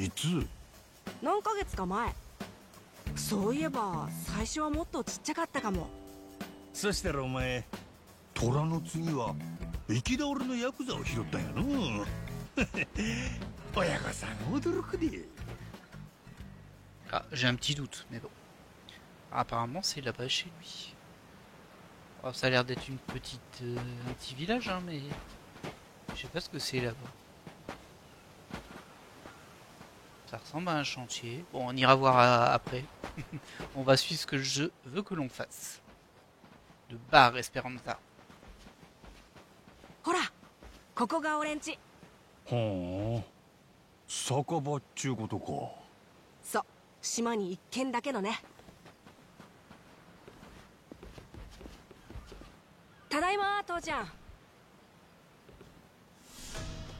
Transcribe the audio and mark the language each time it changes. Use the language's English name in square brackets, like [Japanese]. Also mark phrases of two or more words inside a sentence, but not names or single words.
[Japanese] いつ？何ヶ月か前。そういえば最初はもっとちっちゃかったかも。そしたらお前、虎の次は行き倒れのヤクザを拾ったんやの。親御さん驚くで。 [French] Ah, j'ai un petit doute, mais bon. Apparemment, c'est là-bas chez lui. Oh, ça a l'air d'être une petite, un petit village, hein, mais je sais pas ce que c'est là-bas. Ça ressemble à un chantier. Bon, on ira voir après. On va suivre ce que je veux que l'on fasse. De Bar Esperanza. [Japanese] ほら、ここが俺んち。ほう、酒場っちゅうことか。そう、島に一軒だけのね。ただいま父ちゃん。